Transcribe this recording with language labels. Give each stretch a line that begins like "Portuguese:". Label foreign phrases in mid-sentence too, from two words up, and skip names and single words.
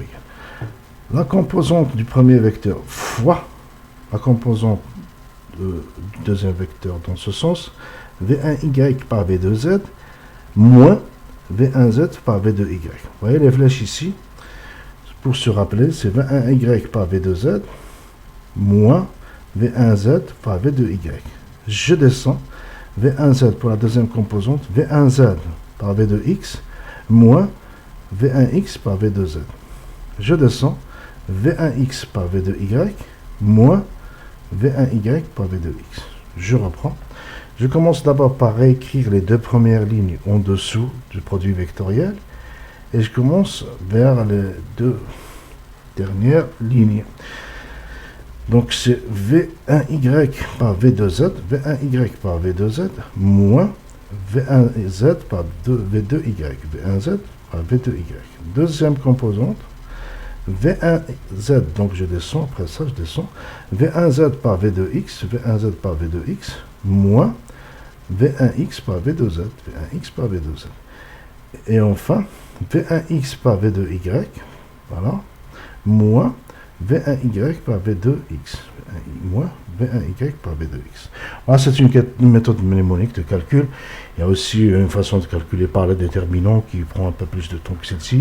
French: La composante du premier vecteur fois la composante du deuxième vecteur dans ce sens, V1y par V2z, moins V1z par V2y. Vous voyez les flèches ici? Pour se rappeler, c'est V1y par V2z, moins V1z par V2y. Je descends, V1z pour la deuxième composante, V1z par V2x, moins V1x par V2z. Je descends, V1x par V2y, moins V1y par V2x. Je reprends. Je commence d'abord par réécrire les deux premières lignes en dessous du produit vectoriel, et je commence vers les deux dernières lignes. Donc c'est V1y par V2z, V1y par V2z, moins V1z par V2y, V1z par V2y. Deuxième composante, V1z, donc je descends, après ça je descends, V1z par V2x, V1z par V2x, moins V1x par V2z, V1x par V2z. Et enfin, V1x par V2y, voilà, moins V1y par V2x, moins V1y par V2x. Voilà, c'est une méthode mnémonique de calcul. Il y a aussi une façon de calculer par les déterminants qui prend un peu plus de temps que celle-ci.